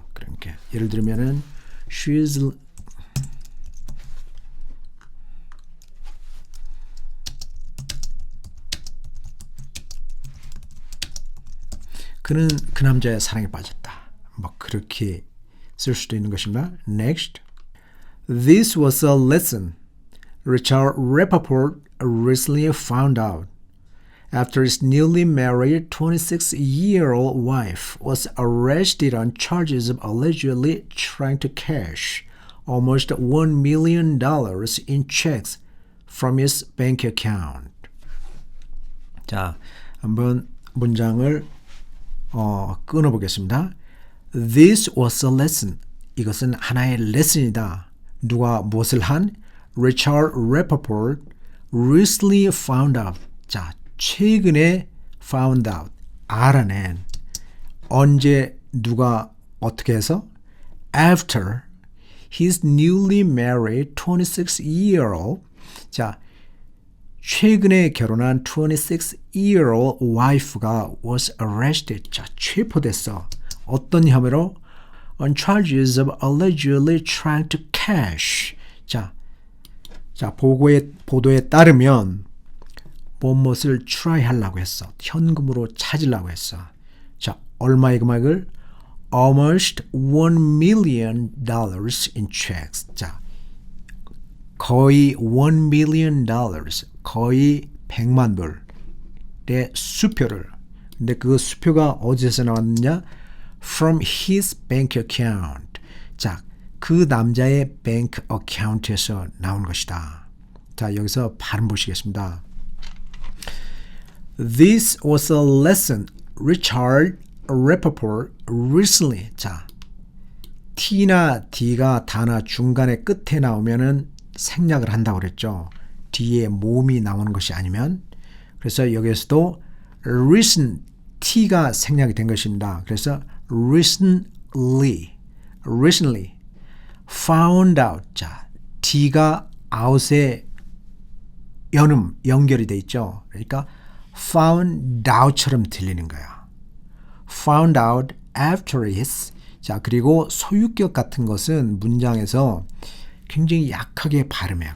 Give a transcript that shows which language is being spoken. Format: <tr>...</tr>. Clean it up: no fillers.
<ko>그러니까 예를 들면은 she's 그는 그 남자의 사랑에 빠졌다. 뭐 그렇게 쓸 수도 있는 것입니다.</ko> <en>Next. This was a lesson Richard Rappaport recently found out after his newly married 26-year-old wife was arrested on charges of allegedly trying to cash almost $1 million in checks from his bank account.</en> <ko>자, 한번 문장을 끊어보겠습니다.</ko> <en>This was a lesson.</en> <ko>이것은 하나의 레슨이다. 누가 무엇을 한?</ko> <en>Richard Rappaport recently found out.</en> <ko>자, 최근에</ko> <en>found out.</en> <ko>알아낸. 언제 누가 어떻게 해서?</ko> <en>After his newly married 26-year-old.</en> <ko>자, 최근에 결혼한</ko> <en>26-year-old wife가 was arrested.</en> <ko>자, 체포됐어. 어떤 혐의로?</ko> <en>On charges of allegedly trying to cash.</en> <ko>자, 보도에 따르면 무엇을 try 하려고 했어. 현금으로 찾으려고 했어. 자, 얼마의 금액을?</ko> <en>Almost $1 million in checks.</en> <ko>자, 거의 $1 million, 거의 100만 불의 수표를. 근데 그 수표가 어디서 나왔느냐?</ko> <en>From his bank account.</en> <ko>자, 그 남자의</ko> <en>bank account</en> <ko>에서 나온 것이다. 자, 여기서 발음 보시겠습니다.</ko> <en>This was a lesson Richard Rappaport recently.</en> <ko>자, T나 D가 단어 중간에 끝에 나오면은 생략을 한다고 그랬죠. 뒤에 모음이 나오는 것이 아니면. 그래서 여기에서도 recent T가 생략이 된 것입니다. 그래서</ko> <en>recently found out.</en> <ko>자, D가 out에 연결이 돼 있죠. 그러니까</ko> <en>found out</en> <ko>처럼 들리는 거야.</ko> <en>found out after his.</en> <ko>자, 그리고 소유격 같은 것은 문장에서 굉장히 약하게 발음해요.</ko>